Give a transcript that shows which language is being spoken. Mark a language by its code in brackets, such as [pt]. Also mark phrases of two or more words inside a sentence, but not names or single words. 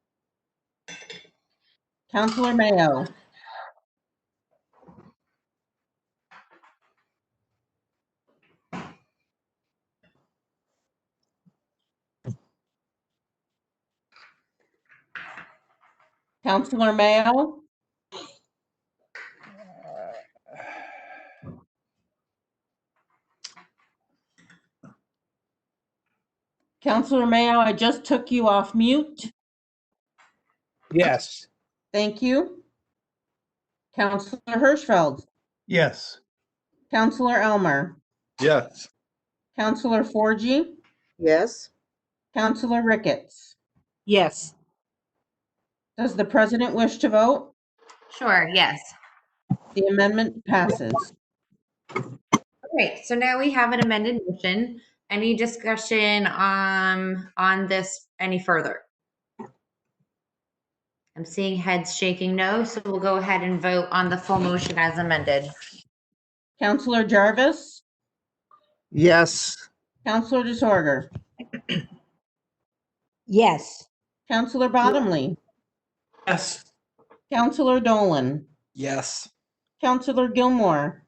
[en] Councilor Mayo? Councilor Mayo? Councilor Mayo, I just took you off mute. Yes. Thank you. Councilor Hirschfeld? Yes. Councilor Elmer? Yes. Councilor Forgy? Yes. Councilor Ricketts? Yes. Does the president wish to vote? Sure, yes. The amendment passes. Okay, so now we have an amended motion. Any discussion on this any further? I'm seeing heads shaking no, so we'll go ahead and vote on the full motion as amended. Councilor Jarvis? Yes. Councilor DeSorger? Yes. Councilor Bottomley? Yes. Councilor Dolan? Yes. Councilor Gilmore?